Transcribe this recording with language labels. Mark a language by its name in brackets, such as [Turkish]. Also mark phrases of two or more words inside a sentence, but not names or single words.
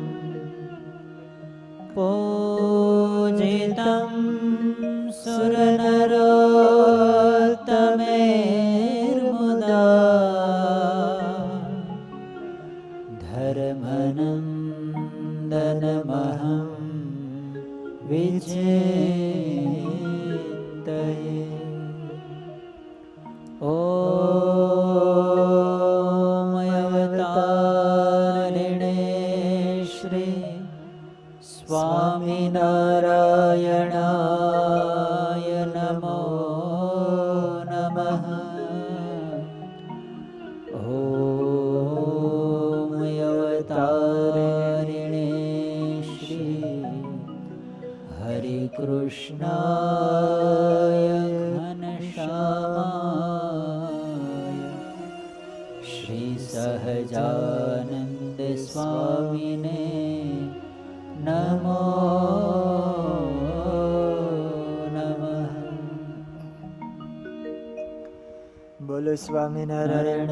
[Sanskrit] पूजितं सुरनरोत्तमैर्मुदा धर्मनंदनमहं विचिंतये ॐ अवतारिणे श्री स्वामिनारायणाय नमो नमः ॐ अवतारिणे श्री हरिकृष्णाय [Gujarati] સહજાનંદ સ્વામીને નમો નમઃ. બોલો સ્વામિનારાયણ